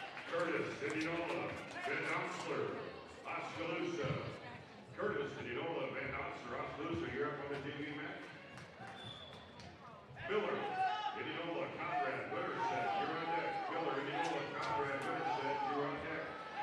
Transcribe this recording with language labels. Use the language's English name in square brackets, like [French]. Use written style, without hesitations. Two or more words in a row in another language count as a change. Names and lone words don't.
[English] Curtis Indianola, Van Onsler, Oskaloosa. Curtis Indianola, Van Onsler, Oskaloosa, you're up on the TV match. Miller, Indianola, Conrad, Wset, you're on deck. Miller, Indianola, Conrad, Wset, you're on deck.